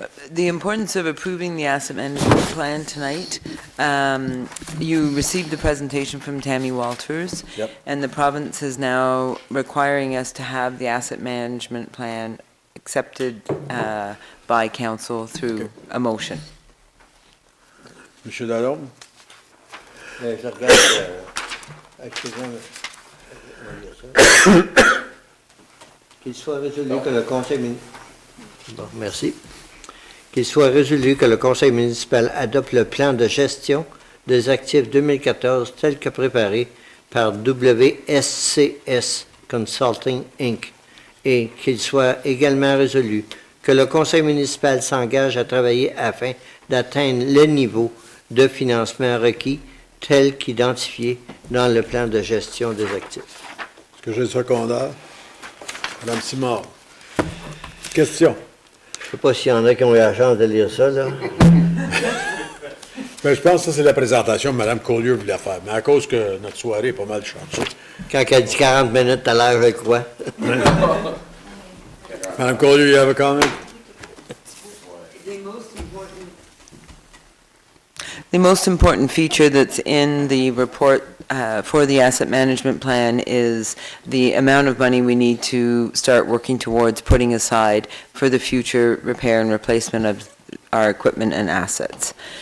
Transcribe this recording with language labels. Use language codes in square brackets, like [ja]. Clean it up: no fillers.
[en] The importance of approving the asset management plan tonight, you received the presentation from Tammy Walters, Yep. and the province is now requiring us to have the asset management plan accepted by council through a motion. [fr] Monsieur Lalonde? Je regarde, excusez-moi, qu'il soit résolu que le Conseil Bon, merci. Qu'il soit résolu que le Conseil municipal adopte le plan de gestion des actifs 2014 tel que préparé par WSCS Consulting Inc. et qu'il soit également résolu que le Conseil municipal s'engage à travailler afin d'atteindre le niveau de financement requis tel qu'identifié dans le plan de gestion des actifs. Est-ce que j'ai le secondaire? Madame Simard. Question. Je ne sais pas s'il y en a qui ont eu la chance de lire ça, là. Ben, je pense que ça, c'est la présentation que Mme Collier voulait faire. Mais à cause que notre soirée est pas mal changée. Quand elle dit 40 minutes tout à l'heure, je le crois. [en] Mme Collier, you have a comment? The most important feature that's in the report for the asset management plan is the amount of money we need to start working towards putting aside for the future repair and replacement of our equipment and assets.